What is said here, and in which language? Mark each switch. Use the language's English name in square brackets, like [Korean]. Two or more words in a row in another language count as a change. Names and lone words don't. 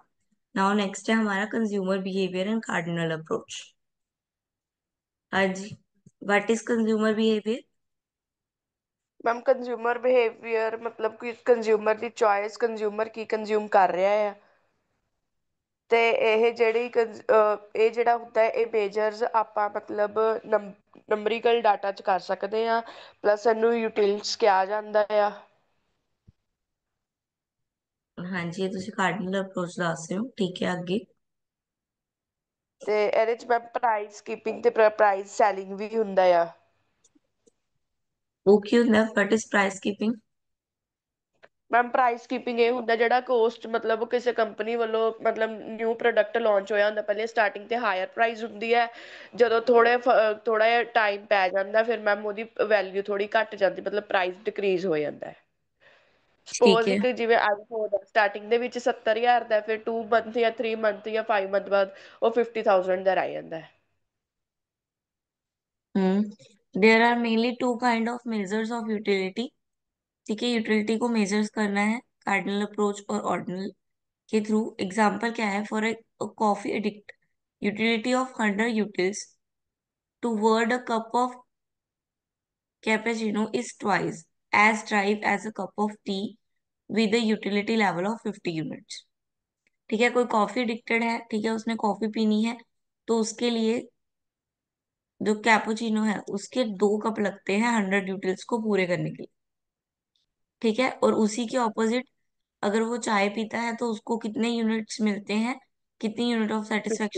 [English] now next [Hindi] है हमारा [English] consumer behavior and cardinal approach. [Hindi] हाँ जी। [English] What is consumer behavior? ma'am consumer behavior [Hindi] मतलब कि [Punjabi] ਕੰਜ਼ਿਊਮਰ ਦੀ ਚॉइस ਕੰਜ਼ਿਊਮਰ ਕੀ ਕੰਜ਼ਿਊਮ ਕਰ ਰਿਹਾ ਹੈ। ਤੇ ਇਹ ਜਿਹੜਾ ਹੁੰਦਾ ਹੈ ਇਹ ਮੇਜਰਸ ਆਪਾਂ ਮਤਲਬ ਨੰਬਰੀਕਲ ਡਾਟਾ ਚ ਕਰ ਸਕਦੇ ਆ। ਪਲੱਸ ਇਹਨੂੰ ਯੂਟਿਲਿਟੀਜ਼ ਕਿਹਾ ਜਾਂਦਾ ਆ। [Hindi] हाँ जी, ये [Punjabi] ਤੁਸੀਂ [English] cardinal approach [Punjabi] ਦੱਸ ਰਹੇ ਹੋ, [Hindi] ठीक है [Punjabi] ਅੱਗੇ। ਤੇ ਇਹਦੇ ਚ ਮੈਂ [English] price keeping [Punjabi] ਤੇ [English] price selling [Punjabi] ਵੀ ਹੁੰਦਾ ਆ। ਉਹ ਕੀ ਹੁੰਦਾ? [English] What is price keeping? [Punjabi] ਮੈਮ [English] price keeping [Punjabi] ਇਹ ਹੁੰਦਾ ਜਿਹੜਾ ਕੋਸਟ ਮਤਲਬ ਕਿਸੇ ਕੰਪਨੀ ਵੱਲੋਂ ਮਤਲਬ [English] new product launch [Punjabi] ਹੋਇਆ ਹੁੰਦਾ ਪਹਿਲੇ ਸਟਾਰਟਿੰਗ ਤੇ [English] higher price [Punjabi] ਹੁੰਦੀ ਹੈ। ਜਦੋਂ ਥੋੜਾ ਜਿਹਾ ਟਾਈਮ ਪੈ ਜਾਂਦਾ ਫਿਰ ਮੈਮ ਉਹਦੀ ਵੈਲਿਊ ਥੋੜੀ ਘਟ ਜਾਂਦੀ ਮਤਲਬ [English] price decrease [Punjabi] ਹੋ ਜਾਂਦਾ ਹੈ। [Hindi] ठीक [Punjabi] ਸਪੋਜ਼ [Hindi] है। [Punjabi] ਇੱਕ ਜਿਵੇਂ ਆਈਫੋਨ ਸਟਾਰਟਿੰਗ ਦੇ ਵਿੱਚ 70,000 ਦਾ ਫਿਰ 2 ਮੰਥ ਜਾਂ 3 ਮੰਥ ਜਾਂ 5 ਮੰਥ ਬਾਅਦ ਉਹ 50,000 ਦਾ ਰਹਿ ਜਾਂਦਾ ਹੈ। [English] There are mainly two kind of measures of utility. [Hindi] ठीक है, यूटिलिटी को मेजर्स करना है [English] cardinal approach [Hindi] और ऑर्डिनल के थ्रू। [English] एग्जाम्पल [Hindi] क्या है? [English] for a coffee addict, utility of 100 utils to word a cup of cappuccino is twice as drive as a cup of tea with a utility level of 50 यूनिट्स। [Hindi] ठीक है, कोई [English] coffee addicted [Hindi] है, ठीक है, उसने कॉफी पीनी है, तो उसके लिए जो कैपुचिनो है उसके 2 कप लगते हैं 100 यूटिल्स को पूरे करने के लिए। ठीक है, और उसी के ऑपोजिट अगर वो चाय पीता है तो उसको कितने यूनिट्स मिलते हैं, कितनी [English] unit of satisfaction